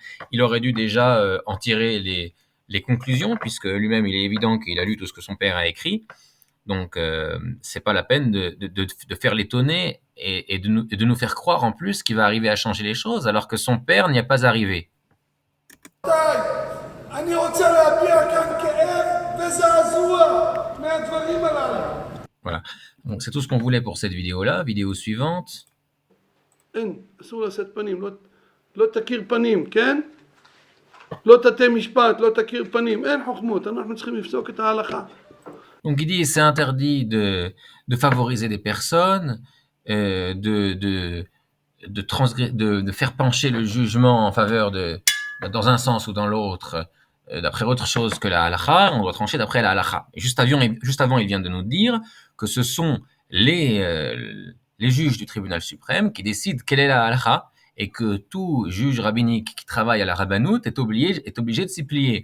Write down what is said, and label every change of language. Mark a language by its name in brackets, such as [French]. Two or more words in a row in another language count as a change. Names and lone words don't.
[French] Il aurait dû déjà en tirer les conclusions, puisque lui-même, il est évident qu'il a lu tout ce que son père a écrit. Donc, c'est pas la peine de faire l'étonner et de nous faire croire en plus qu'il va arriver à changer les choses, alors que son père n'y a pas arrivé. [Hebrew] אני רוצה להביע כאן כאב וזעזוע מהדברים הללו. [French] Voilà. Donc, c'est tout ce qu'on voulait pour cette vidéo-là. Vidéo suivante. [Hebrew] אין, אסור לשאת פנים, לא תכיר פנים, כן? לא תטה משפט, לא תכיר פנים, אין חוכמות, אנחנו צריכים לפסוק את ההלכה. [French] Donc, il dit c'est interdit de favoriser des personnes, de faire pencher le jugement en faveur dans un sens ou dans l'autre, d'après autre chose que la halakha. On doit trancher d'après la halakha. Et juste avant, il vient de nous dire que ce sont les juges du tribunal suprême qui décident quelle est la halakha et que tout juge rabbinique qui travaille à la rabbanoute est obligé de s'y plier.